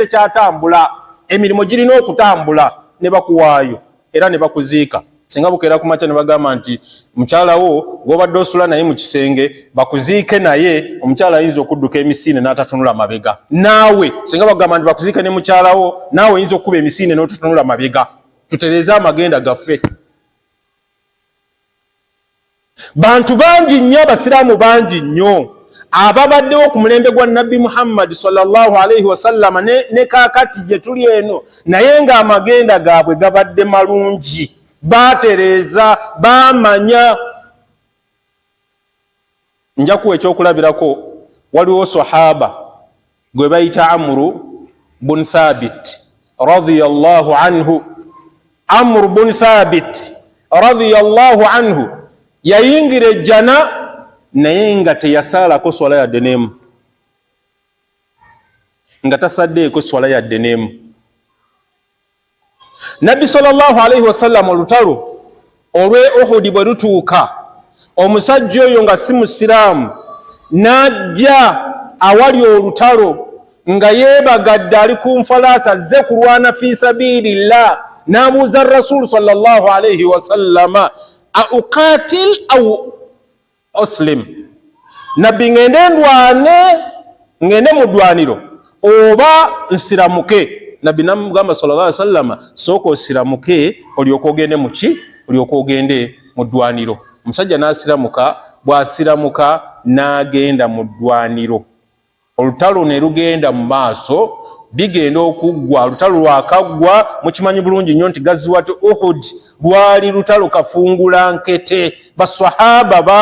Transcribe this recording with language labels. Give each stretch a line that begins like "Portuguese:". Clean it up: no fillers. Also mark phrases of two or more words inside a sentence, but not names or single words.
Ganda: tekyatambula emirimu girina okutambula ne bakuwaayo era ne bakuziika singa bukeera ku makya ne bagamba nti mukyala wo gw'obadde osula naye mu kisenge bakuziike naye omukyala ayinza okudduka emisiine n'atatunula mabega naawe singa bagamba nti bakuziike ne mukyala wo naawe oyinza okukuba emisiine n'otatunula mabega tutereeze amagenda gaffe bantu bangi nnyo abasiraamu bangi nnyo ababaddewo ku mulembe gwa nabbi Muhammad
Arabic: صلى الله عليه وسلم
Ganda: ne kaakati gye tuli eno naye ng'amagenda gaabwe gabadde malungi batereeza bamanya nja kuwa ekyokulabirako waliwo sahaba gwe bayita Amru bun Thabit
Arabic: رضي الله عنه
Ganda: Amru bun Thabit
Arabic: رضي الله عنه
Ganda: yayingira ejjana naye nga teyasaalako swala yadde n'emu nga tasaddeeko swala yadde n'emu nabbi
Arabic: صلى الله عليه وسلم
Ganda: olutalo olw'e Uhud bwe lutuuka omusajja oyo nga si musiraamu n'ajja awali olutalo nga yeebagadde ali ku nfalaasi azze kulwana
Arabic: في سبيل الله
Ganda: n'abuuza rasulu
Arabic: صلى الله عليه وسلم أأقاتل أو أسلم
Ganda: nabbi ngende ndwane ngende mu ddwaniro oba nsiramuke nabbi namugamba
Arabic: صلى الله عليه وسلم
Ganda: sooka osiramuke olyoka ogende muki olyoka ogende mu ddwaniro omusajja n'asiramuka bw'asiramuka n'agenda mu ddwaniro olutalo ne lugenda mu maaso bigenda okuggwa lutalo lwakaggwa mukimanyi bulungi nnyo nti gaziwat Uhud lwali lutalo kafungula nkete baswahaba